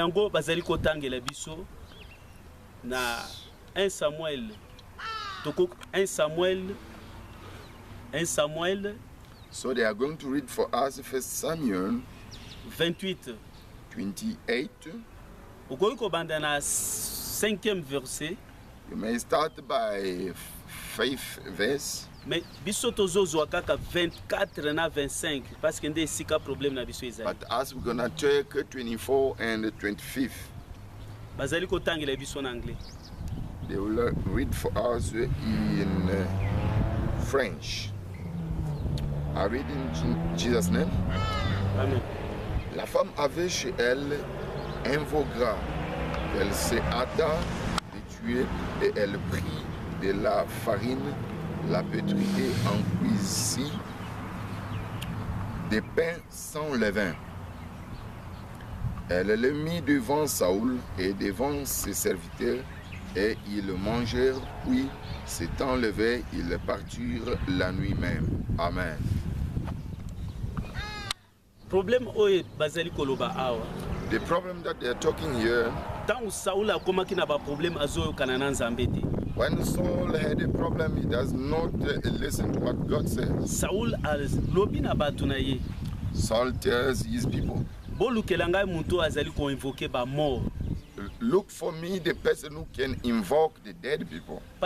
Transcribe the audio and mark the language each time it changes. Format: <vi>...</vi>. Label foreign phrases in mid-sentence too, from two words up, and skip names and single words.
<en>1 Samuel. So they are going to read for us 1 Samuel 28.</en> <fr>5e verset.</fr> <en>You may start by 5th verse.</en> <ln>Mais biso tozozo kaka 24 na 25</ln> <fr>parce que</fr> <ln>ndé sika problème na biso ezali.</ln> <en>But as we're gonna take 24 and 25th.</en> <ln>Bazali ko tangela biso na anglais.</ln> <en>They will read for us in French. I read in Jesus' name. Amen.</en> <fr>La femme avait chez elle un veau gras. Elle se hâta de tuer et elle prit de la farine, la pétrit et en cuisit des pains sans levain. Elle le mit devant Saoul et devant ses serviteurs et ils mangèrent, puis s'étant levés, ils partirent la nuit même. Amen.</fr> <ln>Problème oye bazali koloba awa.</ln> <en>The problem that they are talking here. When Saul had a problem, he does not listen to what God says. Saul tells his people, look for me the person who can invoke the dead people.</en>